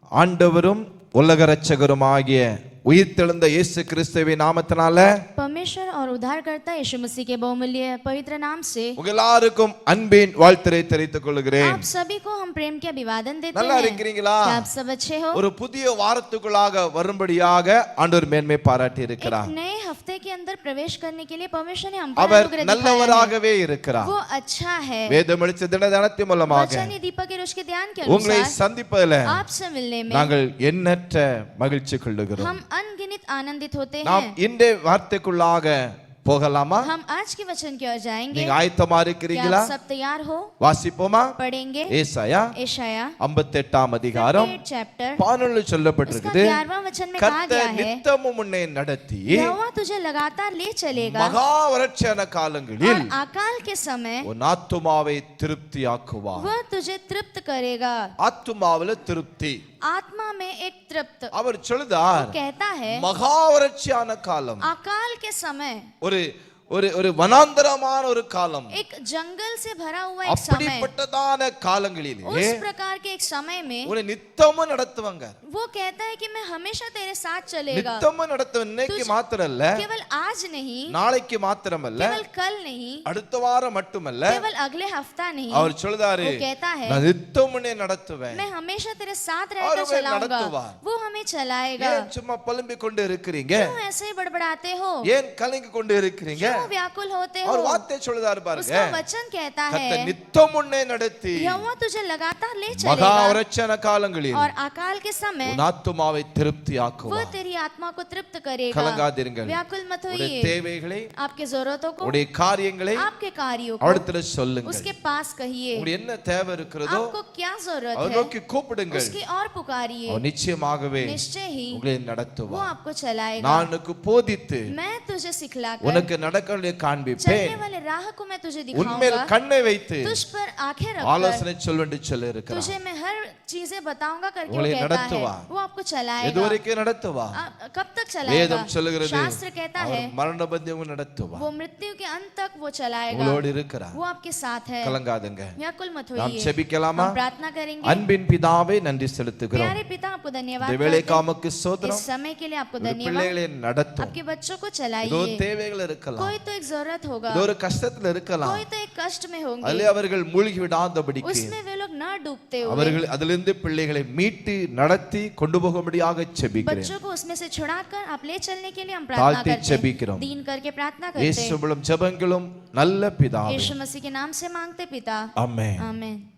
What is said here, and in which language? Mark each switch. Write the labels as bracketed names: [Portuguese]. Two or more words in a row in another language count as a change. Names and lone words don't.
[Tamil] ஆண்டவரும் உலக இரட்சகருமாகிய உயிர்த்தெழுந்த இயேசு கிறிஸ்துவின் நாமத்தினால [Hindi] परमेश्वर और उद्धारकर्ता यीशु मसीह के बहुमूल्य पवित्र नाम से [Tamil] உங்க எல்லாருக்கும் அன்பின் வாழ்த்துரை தெரிவித்துக் கொள்கிறேன். [Hindi] आप सभी को हम प्रेम के अभिवादन देते [Tamil] நல்லா [Hindi] हैं. [Tamil] இருக்கீங்களா? [Hindi] क्या आप सब अच्छे हो? [Tamil] ஒரு புதிய வாரத்துக்குள்ளாக வரும்படியாக ஆண்டவர் மேன்மை பாராட்டி இருக்கிறார். [Hindi] एक नए हफ्ते के अंदर प्रवेश करने के लिए परमेश्वर ने हम पर [Tamil] அவர் [Hindi] अनुग्रह दिखाया है. [Tamil] நல்லவராகவே இருக்கிறார். [Hindi] वो अच्छा है. [Tamil] வேதம் அளித்த தினத்தின் மூலமாக [Hindi] वचन दीपक के रोश के ध्यान के [Tamil] உங்களை [Hindi] अनुसार [Tamil] சந்திப்பதில் [Hindi] आपसे मिलने में [Tamil] நாங்கள் எண்ணற்ற மகிழ்ச்சி கொள்ளுகிறோம். [Hindi] हम अनगिनत आनंदित होते [Tamil] நாம் [Hindi] हैं. [Tamil] இந்த வார்த்தைக்குள்ளாக போகலாமா? [Hindi] हम आज के वचन की ओर जाएंगे. [Tamil] நீங்க ஆயத்தமா [Hindi] क्या [Tamil] இருக்கிறீங்களா? [Hindi] आप सब तैयार हो? [Tamil] வாசிப்போமா? [Hindi] पढ़ेंगे. [Tamil] ஏசாயா [Hindi] एशाया [Tamil] 58 அதிகாரம் [Hindi] 58 चैप्टर 11 उसका [Tamil] சொல்லப்பட்டிருக்குது. [Hindi] 11वां वचन में कहा [Tamil] கர்த்தர் [Hindi] गया है [Tamil] நித்தமும் உன்னை நடத்தி [Hindi] यहोवा तुझे लगातार ले चलेगा [Tamil] மகா வறட்சியான காலங்களில் [Hindi] और अकाल के समय [Tamil] உன் ஆத்துமாவை திருப்தியாக்குவார். [Hindi] वह तुझे तृप्त करेगा. [Tamil] ஆத்துமாவில திருப்தி. [Hindi] आत्मा में एक तृप्त. [Tamil] அவர் சொல்லுதார் [Hindi] कहता है [Tamil] மகா வறட்சியான காலம், [Hindi] अकाल के समय [Tamil] ஒரு ஒரு ஒரு வனாந்தரமான ஒரு காலம், [Hindi] एक जंगल से भरा हुआ एक समय, [Tamil] அப்படிப்பட்டதான காலங்களிலே [Hindi] उस प्रकार के एक समय में [Tamil] உன்னை நித்தமும் நடத்துவாங்க. [Hindi] वो कहता है कि मैं हमेशा तेरे साथ चलेगा. [Tamil] நித்தமும் நடத்துவேன். இன்னைக்கு மாத்திரல்ல, [Hindi] केवल आज नहीं, [Tamil] நாளைக்கு மாத்திரமல்ல, [Hindi] केवल कल नहीं, [Tamil] அடுத்த வாரம் மட்டுமல்ல, [Hindi] केवल अगले हफ्ता नहीं. [Tamil] அவர் சொல்லுதாரு [Hindi] वो कहता है [Tamil] நான் நித்தமும் உன்னை நடத்துவேன். [Hindi] मैं हमेशा तेरे साथ और रहकर वे चलाऊंगा. [Tamil] நடத்துவார். [Hindi] वो हमें चलाएगा. [Tamil] ஏன் சும்மா புலம்பிக் கொண்டு இருக்கிறீங்க? [Hindi] क्यों ऐसे ही बड़बड़ाते हो? [Tamil] ஏன் கலங்கி கொண்டு இருக்கிறீங்க? [Hindi] क्यों व्याकुल होते हो? [Tamil] அவர் வார்த்தை சொல்லுதாரு பாருங்க. [Hindi] उसका वचन कहता [Tamil] கர்த்தர் [Hindi] है [Tamil] நித்தம் உன்னை நடத்தி [Hindi] यहोवा तुझे लगातार ले [Tamil] மகா [Hindi] चलेगा [Tamil] வறட்சியான காலங்களில் [Hindi] और अकाल के समय [Tamil] உன் ஆத்துமாவை [Hindi] वो [Tamil] திருப்தியாக்குவார். [Hindi] तेरी आत्मा को तृप्त करेगा. [Tamil] கலங்காதிருங்கள். [Hindi] व्याकुल मत [Tamil] உடைய [Hindi] होइए. [Tamil] தேவைகளை, [Hindi] आपके जरूरतों को, [Tamil] உடைய காரியங்களை [Hindi] आपके कार्यों को [Tamil] அவரிடத்துல சொல்லுங்கள். [Hindi] उसके पास कहिए. [Tamil] உங்களுக்கு என்ன தேவை இருக்கிறதோ [Hindi] आपको क्या जरूरत [Tamil] அவர் [Hindi] है [Tamil] நோக்கி கூப்பிடுங்கள். [Hindi] उसकी और पुकारिए. [Tamil] அவர் நிச்சயமாகவே [Hindi] निश्चय ही [Tamil] உங்களை [Hindi] वो [Tamil] நடத்துவார். [Hindi] आपको चलाएगा. [Tamil] நான் உனக்கு போதித்து [Hindi] मैं तुझे सिखलाकर [Tamil] உனக்கு நடக்கவே காண்பிப்பேன். [Hindi] चलने वाले राह को मैं तुझे [Tamil] உன்மேல் [Hindi] दिखाऊंगा. [Tamil] கண்ணை வைத்து [Hindi] तुझ पर आंखें रखकर [Tamil] ஆலோசனை சொல்வென்று சொல்லி இருக்கிறார். [Hindi] तुझे मैं हर चीजें बताऊंगा करके वो [Tamil] உங்களை [Hindi] कहता है. [Tamil] நடத்துவார். [Hindi] वो आपको चलाएगा. [Tamil] எதுவரைக்கும் நடத்துவார்? [Hindi] कब तक चलाएगा? [Tamil] வேதம் சொல்லுகிறது [Hindi] शास्त्र कहता है [Tamil] அவர் மரண பந்தியம் நடத்துவார். [Hindi] वो मृत्यु के अंत तक वो चलाएगा. [Tamil] உங்களோடு இருக்கிறார். [Hindi] वो आपके साथ है. [Tamil] கலங்காதுங்க. [Hindi] व्याकुल मत [Tamil] நாம் [Hindi] होइए. [Tamil] செபிக்கலாமா? [Hindi] हम प्रार्थना करेंगे. [Tamil] அன்பின் பிதாவே நன்றி செலுத்துகிறோம். [Hindi] प्यारे पिता आपको धन्यवाद [Tamil] இந்த [Hindi] करते [Tamil] வேளைக்கு [Hindi] हैं. [Tamil] நமக்கு [Hindi] इस [Tamil] ஸ்தோத்திரம். [Hindi] समय के लिए आपको [Tamil] இந்த [Hindi] धन्यवाद. [Tamil] பிள்ளைகளை நடத்தும். [Hindi] आपके बच्चों को [Tamil] ஏதோ [Hindi] चलाइए. [Tamil] தேவைகள் இருக்கலாம், [Hindi] कोई तो एक जरूरत होगा, [Tamil] ஏதோ ஒரு கஷ்டத்துல இருக்கலாம், [Hindi] कोई तो एक कष्ट में होंगे, [Tamil] அதிலே அவர்கள் மூழ்கி விடாதபடிக்கு [Hindi] उसमें वे लोग न डूबते हुए [Tamil] அவர்கள் அதிலிருந்து பிள்ளைகளை மீட்டு நடத்தி கொண்டு போகும்படியாக செபிக்கிறேன். [Hindi] बच्चों को उसमें से छुड़ाकर आप ले चलने के लिए हम प्रार्थना [Tamil] தாழ்த்தி [Hindi] करते हैं. [Tamil] செபிக்கிறோம். [Hindi] दीन करके प्रार्थना करते [Tamil] இயேசு [Hindi] हैं. [Tamil] மூலம் ஜெபங்களும் நல்ல பிதாவே. [Hindi] यीशु मसीह के नाम से मांगते पिता. [Tamil] ஆமென். [Hindi] आमीन.